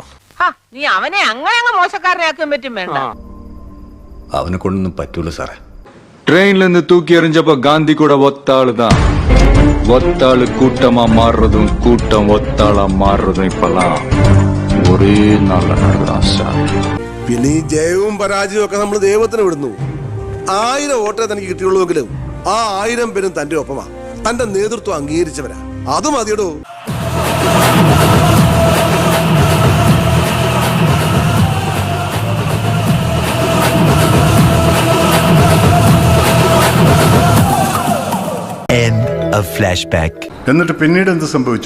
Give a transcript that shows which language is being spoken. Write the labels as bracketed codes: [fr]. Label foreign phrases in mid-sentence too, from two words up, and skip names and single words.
[ml] നീ അവനെ അങ്ങനെ മോശക്കാരനാക്കാൻ പറ്റും വേണ്ട. അവനെ കൊണ്ടൊന്നും പറ്റൂല സാറേ. [ta] ட்ரெயின்ல இருந்து தூக்கி எறிஞ்சப்ப காந்தி கூட ஒத்தாளு தான். ஒத்தாளு கூட்டமா மாறுறதும் கூட்டம் ஒத்தாளா மாறுறதும் இப்பெல்லாம் [ml] ഒരേ നാളെ നടക്കാൻ സാർ. പിന്നെ ഈ ജയവും പരാജയവും ഒക്കെ നമ്മൾ ദൈവത്തിന് വിടുന്നു. 1000 വോട്ടേ തനിക്ക് കിട്ടിയുള്ളൂവെങ്കിലും ആ 1000 പേരും തന്റെ ഒപ്പമാ. തന്റെ നേതൃത്വം അംഗീകരിച്ചവരാ. അത് മതിയടോ. എന്നിട്ട് പിന്നീട് എന്ത് സംഭവിച്ചു?